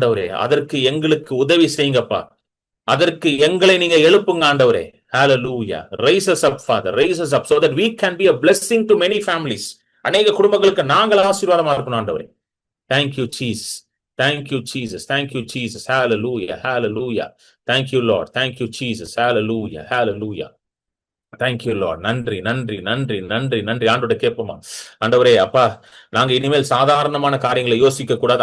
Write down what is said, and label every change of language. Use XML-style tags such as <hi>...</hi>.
<ta>அதற்கு எங்களுக்கு உதவி செய்யுங்கப்பா. அதற்கு எங்களை நீங்க எழுப்புங்க ஆண்டவரே.</ta> <en>Hallelujah. Raise us up, Father. Raise us up so that we can be a blessing to many families.</en> <ta>அநேக குடும்பங்களுக்கு நாங்கள் ஆசீர்வாதமா இருக்கணும் ஆண்டவரே.</ta> <en>Thank you Jesus. Thank you Jesus. Thank you Jesus. Hallelujah. Hallelujah. Thank you Lord. Thank you Jesus. Hallelujah. Hallelujah. Thank you Lord.</en> <ta>நன்றி நன்றி நன்றி நன்றி நன்றி. ஆண்டோட கேட்போமா? ஆண்டவரே, அப்பா, நாங்க இனிமேல் சாதாரணமான காரியங்களை யோசிக்க கூடாது.</ta>